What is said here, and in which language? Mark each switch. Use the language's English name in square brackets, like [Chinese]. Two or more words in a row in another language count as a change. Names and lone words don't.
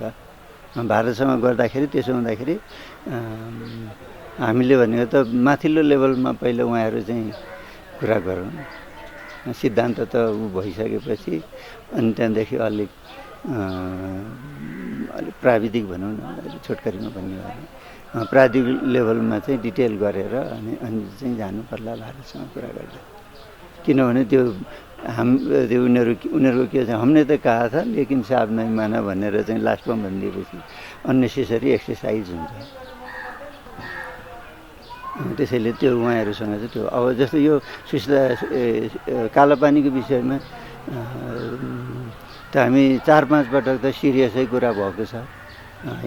[Nepali] भारतसँग गर्दाखेरि त्यसो हुँदाखेरि हामीले भनेको त माथिल्लो लेभलमा पहिला उहाँहरू चाहिँ कुरा गरौँ, सिद्धान्त त भइसकेपछि अनि त्यहाँदेखि अलिक प्राविधिक भनौँ न, छोटकरीमा भन्ने हो भने प्राविधिक लेभलमा चाहिँ डिटेल गरेर अनि चाहिँ जानु पर्ला भारतसँग कुरा गर्दा। किनभने त्यो उनीहरूको के छ, [Hindi] हमने त कहा था लेकिन साहब नहीं माना [Nepali] भनेर चाहिँ लास्टमा भनिदिएपछि [English] unnecessary exercise [Hindi] हुन्छ। [Nepali] त्यसैले त्यो उहाँहरूसँग चाहिँ त्यो अब जस्तो यो कालापानीको विषयमा त हामी 4-5 पटक त सिरियसै कुरा भएको छ होइन।